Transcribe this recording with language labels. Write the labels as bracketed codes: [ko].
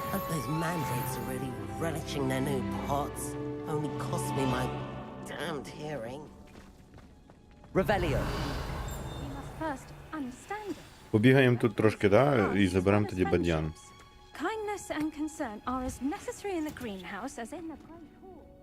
[en] Those mandrakes are really relishing their new pots. Only cost me my damned hearing. Revelio. We must first understand it. [uk] Побігаємо тут трошки, да, і заберемо тоді бадьян. [en] Kindness and concern are as necessary in the greenhouse as in the great hall.